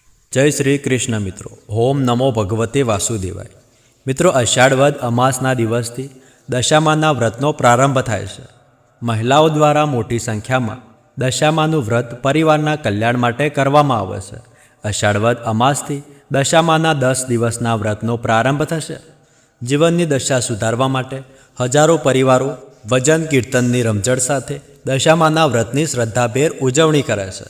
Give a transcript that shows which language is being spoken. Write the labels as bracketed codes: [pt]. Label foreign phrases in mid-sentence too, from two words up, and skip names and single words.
[hi] जय श्री कृष्ण मित्रों। [sa] ओम नमो भगवते वासुदेवाय। [gu] मित्रों, અષાઢ વદ અમાસના દિવસથી દશામાના વ્રતનો પ્રારંભ થાય છે। મહિલાઓ દ્વારા મોટી સંખ્યામાં દશામાનું વ્રત પરિવારના કલ્યાણ માટે કરવામાં આવે છે। અષાઢ વદ અમાસથી દશામાના 10 દિવસના વ્રતનો પ્રારંભ થશે। જીવનની દશા સુધારવા માટે હજારો પરિવારો ભજન કીર્તનની રમઝટ સાથે દશામાના વ્રતની શ્રદ્ધાભેર ઉજવણી કરે છે।